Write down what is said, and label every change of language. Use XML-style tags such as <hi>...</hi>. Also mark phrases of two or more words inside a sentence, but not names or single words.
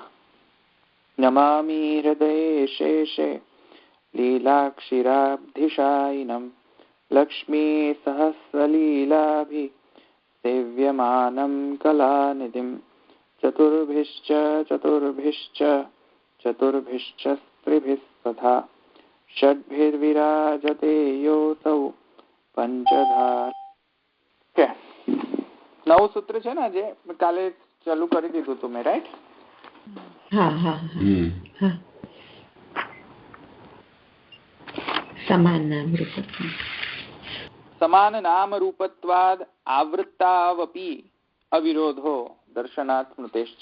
<sa>नमामि हृदये शेषे लीलाक्षिराब्धिशायिनं लक्ष्मीसहस्रलीलाभिः सेव्यमानं कलानिधिं चतुर्भिश्च स्त्रिभिः तथा षड्भिर्विराजते योऽसौ पंचधार।</sa> <gu>નવ સૂત્ર છે ને જે કાલે ચાલુ કરી દીધું તું મેં, રાઈટ? હા હા હા.</gu> <sa>સમાન નામ રૂપત્વાદ આવૃત્તાવપી અવિરોધો દર્શનાत् સ્મૃતેશ્ચ.</sa>